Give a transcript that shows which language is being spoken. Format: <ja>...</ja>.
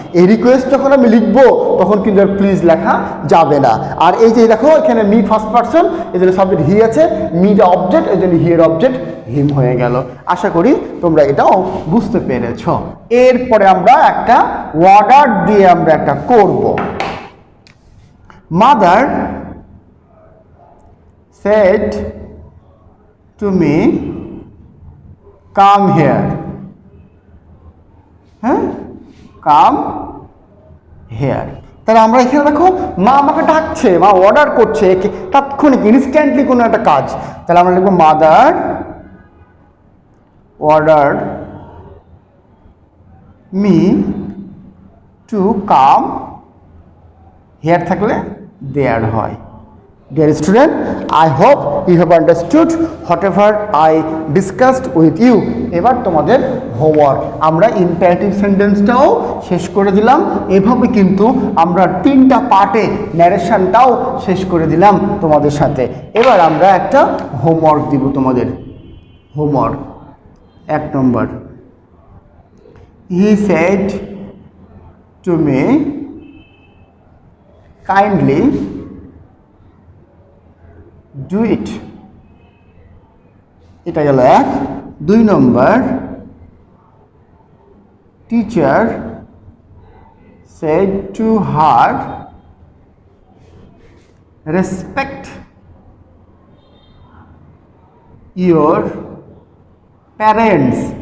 <bn>এই রিকোয়েস্ট যখন আমি লিখবো তখন কিন্তু আর প্লিজ লেখা যাবে না। আর এই যে দেখো এখানে মি ফার্স্ট পারসন, এই জন্য সাবজেক্ট হি আছে, মিটা অবজেক্ট, এই জন্য হিয়ের অবজেক্ট হিম হয়ে গেল। আশা করি তোমরা এটাও বুঝতে পেরেছ। এরপরে আমরা একটা অর্ডার দিয়ে আমরা একটা করব।</bn> <en>Mother said to me, come here. হ্যাঁ, come here।</en> <bn>তাহলে আমরা এখানে দেখো মা আমাকে ডাকছে, মা অর্ডার করছে তাৎক্ষণিক ইনস্ট্যান্টলি কোনো একটা কাজ।</bn> <en>তাহলে আমরা লিখবো mother order me to come here,</en> <bn>থাকলে দেয়ার হয়।</bn> <en>Dear student, I hope you have understood whatever I discussed with you.</en> <bn>এবার তোমাদের হোমওয়ার্ক, আমরা ইম্পারেটিভ সেন্টেন্সটাও শেষ করে দিলাম। এভাবে কিন্তু আমরা 3টা পার্টে ন্যারেশনটাও শেষ করে দিলাম তোমাদের সাথে। এবার আমরা একটা হোমওয়ার্ক দিব তোমাদের। Homework 1 number,</bn> <en>he said to me kindly do it।</en> <bn>এটা গেল 1। 2 নম্বর,</bn> <en>teacher said to her respect your parents।</en>